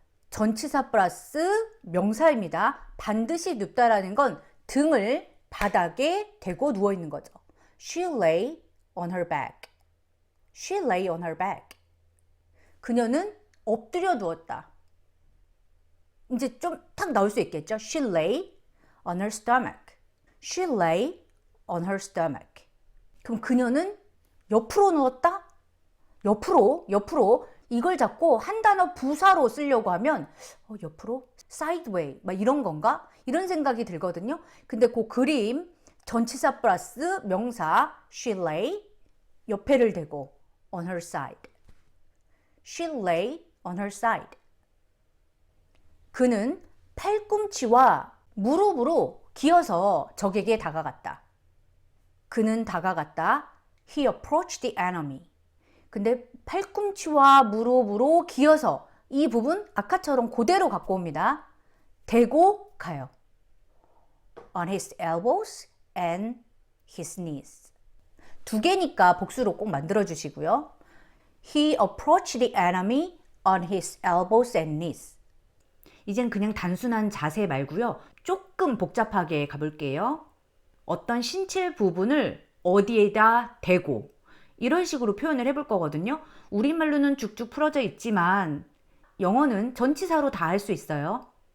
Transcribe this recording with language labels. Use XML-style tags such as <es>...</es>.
<ko>전치사 플러스 명사입니다. 반드시 눕다라는 건 등을 바닥에 대고 누워 있는 거죠.</ko> <en>She lay on her back. She lay on her back.</en> <ko>그녀는 엎드려 누웠다. 이제 좀 탁 나올 수 있겠죠.</ko> <en>She lay on her stomach. She lay on her stomach.</en> <ko>그럼 그녀는 옆으로 누웠다? 옆으로 이걸 잡고 한 단어 부사로 쓰려고 하면 옆으로 sideways 막 이런 건가? 이런 생각이 들거든요. 근데 그 그림 전치사 플러스 명사 she lay 옆에를 대고</ko> <en>on her side. She lay on her side.</en> <ko>그는 팔꿈치와 무릎으로 기어서 적에게 다가갔다. 그는 다가갔다.</ko> <en>He approached the enemy.</en> <ko>근데 팔꿈치와 무릎으로 기어서 이 부분 아까처럼 그대로 갖고 옵니다. 대고 가요.</ko> <en>On his elbows and his knees.</en> <ko>두 개니까 복수로 꼭 만들어 주시고요.</ko> <en>He approached the enemy on his elbows and knees.</en> <ko>이젠 그냥 단순한 자세 말고요. 조금 복잡하게 가볼게요. 어떤 신체 부분을 어디에다 대고 이런 식으로 표현을 해볼 거거든요. 우리말로는 쭉쭉 풀어져 있지만 영어는 전치사로 다 할 수 있어요.</ko>